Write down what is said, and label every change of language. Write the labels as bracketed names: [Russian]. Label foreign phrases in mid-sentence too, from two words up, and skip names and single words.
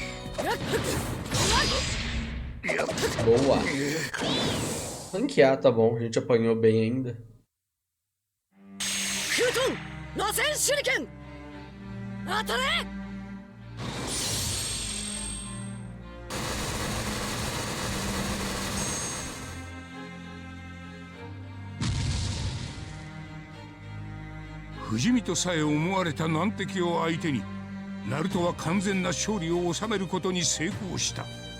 [Portuguese] Boa. Ranquear, tá bom. A gente apanhou bem ainda. え。 [Japanese] フートン螺旋手裏剣当たれ。不死身とさえ思われた難敵を相手にナルトは完全な勝利を収めることに成功した。